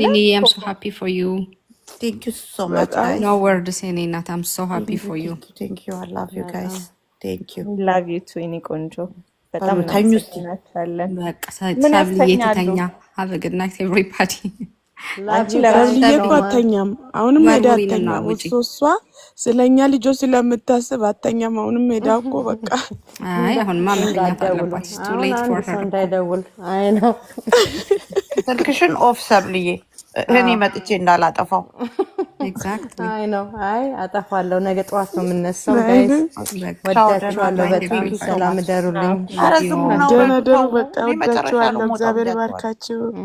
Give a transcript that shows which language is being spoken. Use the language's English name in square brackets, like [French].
[English] ኒኒ I'm so happy for you. Thank you so much guys. No word to say Nina, I'm so happy for you. Thank you. I love you guys. Thank you. love you too [Amharic] እኔ ቆንጆ በጣም እናመሰግናለን። በቃ ሰብልዬ ትተኛ። [English] Have a good night everybody. [Amharic] ሰብልዬ እኮ አተኛም። አሁንም ሄዳ አተኛም። እሷ ስለኛ ልጆች ስለምታስብ አተኛም። አሁንም ሄዳ እኮ በቃ አይ አሁንማ መተኛት አለባት። [English] It's too late for her. [Amharic] እንዳይደውል አይ ነው ስልክሽን ኦፍ ሰብልዬ እኔ መጥቼ እንዳላጠፋው። [English] Exactly. [Amharic] አይ ነው አይ አጠፋለሁ። ነገ ጠዋት ነው የምነሳው። ጋይስ ወዳችኋለሁ በጣም ሰላም ደሩልኝ። ደህና ደሩ። በቃ ወዳችኋለሁ። እግዚአብሔር ይባርካችሁ።